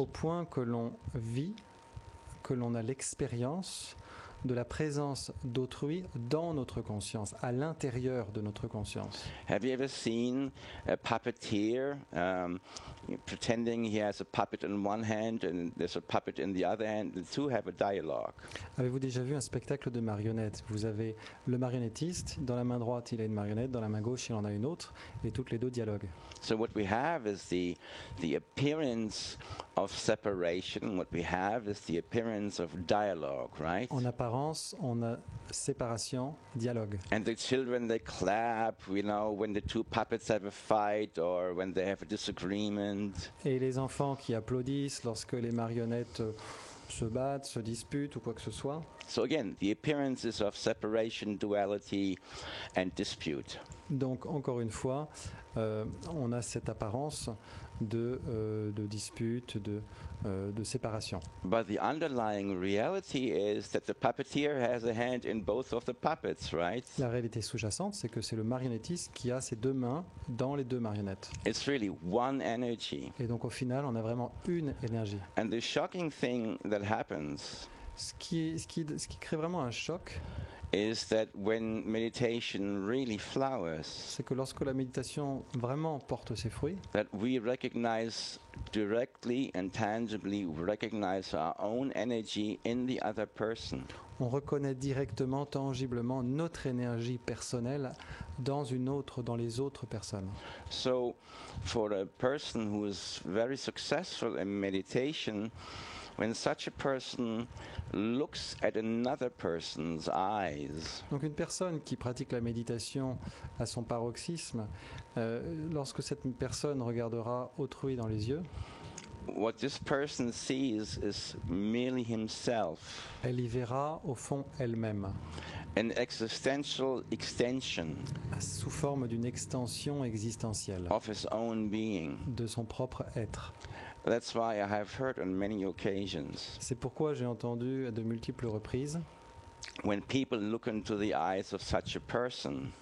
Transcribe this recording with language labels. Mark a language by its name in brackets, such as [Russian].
[French] au point que l'on vit, que l'on a l'expérience de la présence d'autrui dans notre conscience, à l'intérieur de notre conscience. [English] Have you ever seen a puppeteer pretending he has a puppet in one hand and there's a puppet in the other hand? The two have a dialogue. [French] Avez-vous déjà vu un spectacle de marionnettes? Vous avez le marionnettiste, dans la main droite il a une marionnette, dans la main gauche il en a une autre, et toutes les deux dialoguent. [English] So what we have is the appearance of separation. What we have is the appearance of dialogue, right? [French] En apparence, on a séparation, dialogue. [English] And the children, they clap, when the two puppets have a fight or when they have a disagreement. [French] Et les enfants qui applaudissent lorsque les marionnettes se battent, se disputent ou quoi que ce soit. [English] So again, the appearances of separation, duality, and dispute. [French] Donc, encore une fois, on a cette apparence de dispute, de séparation. [English] But the underlying reality is that the puppeteer has a hand in both of the puppets, right? [French] La réalité sous-jacente, c'est que c'est le marionnettiste qui a ses deux mains dans les deux marionnettes. [English] It's really one energy. [French] Et donc, au final, on a vraiment une énergie. [English] And the shocking thing that happens [French] Ce qui crée vraiment un choc, [English] is that when meditation really flowers, [French] c'est que lorsque la méditation vraiment porte ses fruits, [English] that we recognize directly and tangibly recognize our own energy in the other person. [French] on reconnaît directement, tangiblement notre énergie personnelle dans les autres personnes. [English] So for a person who is very successful in meditation, when such a person looks at another person's eyes, [French] Donc une personne qui pratique la méditation à son paroxysme, lorsque cette personne regardera autrui dans les yeux, [English] what this person sees is merely himself, [French] elle y verra au fond elle-même, [English] an existential extension [French] sous forme d'une extension existentielle [English] of his own being. [French] de son propre être. [English] That's why I have heard on many occasions, [French] C'est pourquoi j'ai entendu à de multiples reprises [English] when people look into the eyes of such a person,